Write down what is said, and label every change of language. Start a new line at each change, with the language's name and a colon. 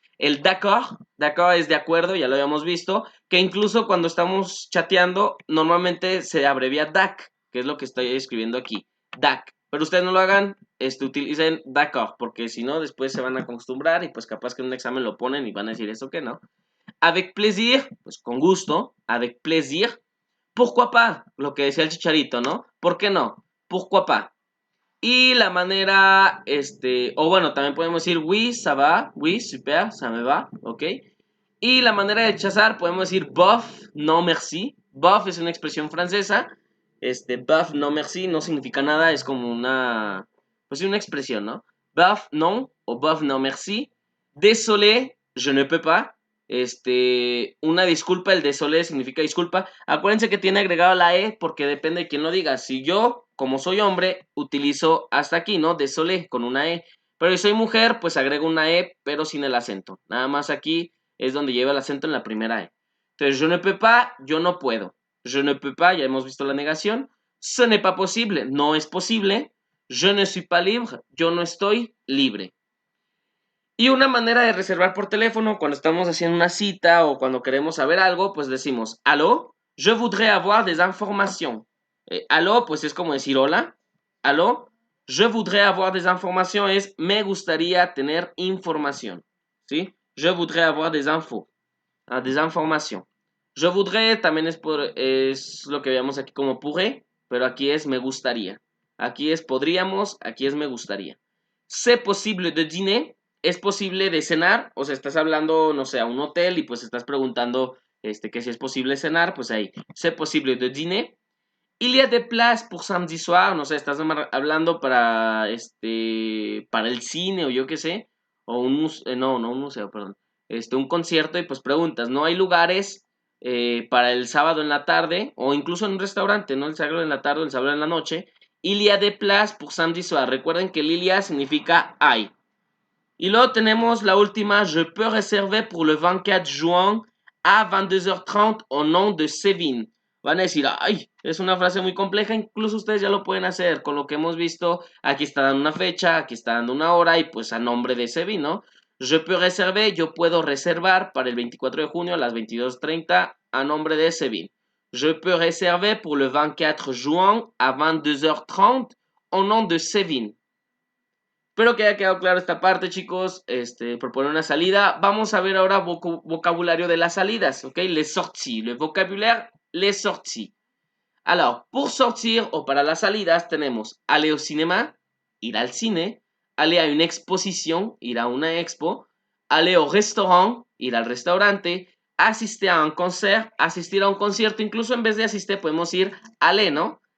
Spanish: El d'accord es de acuerdo, ya lo habíamos visto, que incluso cuando estamos chateando, normalmente se abrevia DAC, que es lo que estoy escribiendo aquí, DAC. Pero ustedes no lo hagan, utilicen d'accord, porque si no, después se van a acostumbrar y pues capaz que en un examen lo ponen y van a decir eso que no.
French: Avec plaisir,
Spanish: pues con gusto,
French: avec plaisir. Pourquoi pas,
Spanish: lo que decía el chicharito, ¿no? ¿Por qué no? Pourquoi pas. Y la manera, o bueno, también podemos decir
French: oui, ça va, oui, super, ça me va,
Spanish: ¿ok? Y la manera de rechazar, podemos decir bof, no merci. Bof es una expresión francesa. Bof, no merci, no significa nada, es como pues una expresión, ¿no?
French: Bof, no, o bof, no merci. Désolé, je ne peux pas.
Spanish: Una disculpa, el désolé significa disculpa. Acuérdense que tiene agregado la E porque depende de quién lo diga. Si yo, como soy hombre, utilizo hasta aquí, ¿no? Désolé con una E. Pero si soy mujer, pues agrego una E, pero sin el acento. Nada más aquí es donde lleva el acento en la primera E. Entonces,
French: je ne peux pas,
Spanish: yo no puedo. Je ne peux pas, ya hemos visto la negación.
French: Ce n'est pas possible,
Spanish: no es posible.
French: Je ne suis pas libre,
Spanish: yo no estoy libre. Y una manera de reservar por teléfono, cuando estamos haciendo una cita o cuando queremos saber algo, pues decimos, aló,
French: je voudrais avoir des informations.
Spanish: Aló, pues es como decir hola. Aló,
French: je voudrais avoir des informations
Spanish: es me gustaría tener información. ¿Sí?
French: Je voudrais avoir des infos. Des informations.
Spanish: Je voudrais también es lo que veamos aquí como pourrais, pero aquí es me gustaría. Aquí es podríamos, aquí es me gustaría.
French: C'est possible de dîner,
Spanish: es posible de cenar, o sea, estás hablando, no sé, a un hotel y pues estás preguntando que si es posible cenar, pues ahí, c'est possible de dîner.
French: Il y a des places pour samedi soir,
Spanish: no sé, estás hablando para el cine o yo qué sé, o un museo, no un museo, perdón, un concierto y pues preguntas, ¿no hay lugares para el sábado en la tarde o incluso en un restaurante, ¿no? El sábado en la tarde o el sábado en la noche?
French: Il y a des places pour samedi soir,
Spanish: recuerden que il y a significa hay. Y luego tenemos la última,
French: je peux réserver pour le 24 juin a 22h30 au nom de Sevin.
Spanish: Van a decir, ay, es una frase muy compleja, incluso ustedes ya lo pueden hacer con lo que hemos visto. Aquí está dando una fecha, aquí está dando una hora y pues a nombre de Sevin, ¿no?
French: Je peux réserver,
Spanish: yo puedo reservar para el 24 de junio a las 22:30 a nombre de Sevin.
French: Je peux réserver pour le 24 juin a 22h30 au nom de Sevin.
Spanish: Espero que haya quedado claro esta parte, chicos. Proponer una salida. Vamos a ver ahora vocabulario de las salidas, ¿ok?
French: Les sorties. Le vocabulaire, les sorties. Alors, pour sortir
Spanish: o para las salidas tenemos aller au cinéma, ir al cine, aller a une exposición, ir a una expo, aller au restaurant, ir al restaurante, asistir a un concert, asistir a un concierto, incluso en vez de asistir podemos ir aller, ¿no?